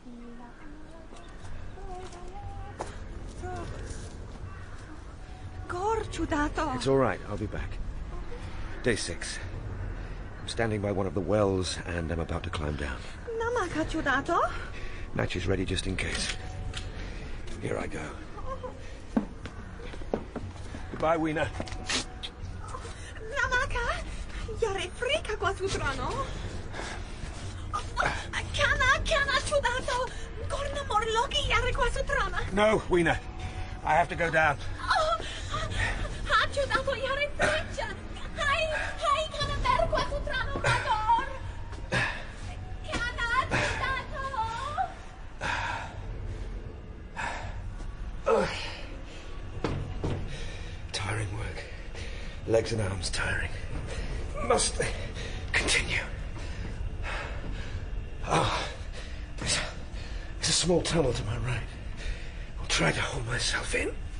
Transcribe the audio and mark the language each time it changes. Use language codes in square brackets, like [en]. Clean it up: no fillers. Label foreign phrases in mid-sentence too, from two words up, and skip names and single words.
[en] It's all right, I'll be back. Day 6. I'm standing by one of the wells and I'm about to climb down. Match is ready just in case. Here I go. Goodbye, Weena. Namaka, yare frika qua sutrano. Kana ciudato. Gorna Morlocks yare qua sutrana. No, Weena. I have to go down. Ha ciudato yare friccia. Hai kana mer qua sutrano mador. Kana ciudato. Tiring work. Legs and arms tiring. Must continue. Oh, there's a small tunnel to my right. I'll try to hold myself in.